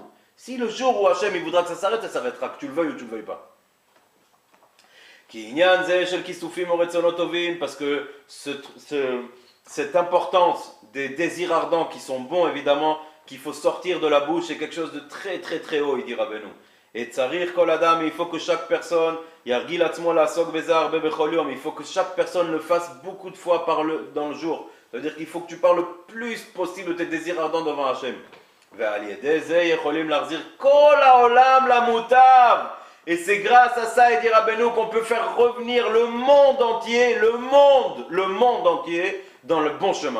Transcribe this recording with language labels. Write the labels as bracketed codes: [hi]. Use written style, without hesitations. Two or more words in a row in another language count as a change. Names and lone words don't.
[fr] Si le jour où Hachem, il voudra que ça s'arrêtera, que tu le veuilles ou tu ne le veuilles pas. Parce que cette importance des désirs ardents qui sont bons, évidemment, qu'il faut sortir de la bouche, c'est quelque chose de très très très haut, il dit Rabbeinu. [he] Et צריך כל אדם, [fr] il faut que chaque personne, il faut que chaque personne le fasse beaucoup de fois dans le jour. C'est-à-dire qu'il faut que tu parles le plus possible de tes désirs ardents devant Hachem. Et c'est grâce à ça, il dit Rabbeinu, qu'on peut faire revenir le monde entier, le monde entier, dans le bon chemin.